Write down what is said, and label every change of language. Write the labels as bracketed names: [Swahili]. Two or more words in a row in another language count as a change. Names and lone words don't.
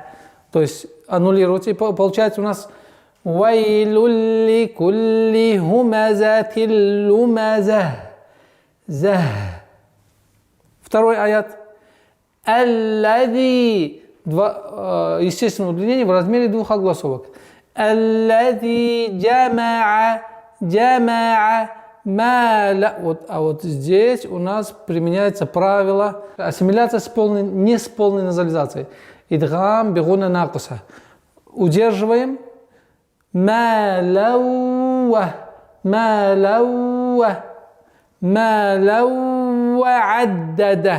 [Russian] То есть аннулируется, и получается у нас [Arabic] «ويل لكل همزة لمزة». [Russian] Второй аят. «Аллади». Естественное удлинение в размере двух огласовок. [Arabic] «الذي جمع مالا». [Russian] А вот здесь у нас применяется правило ассимиляция не с полной назализацией. [Arabic] إدغام بغنة ناقصة. Удерживаем. مالا وعدده.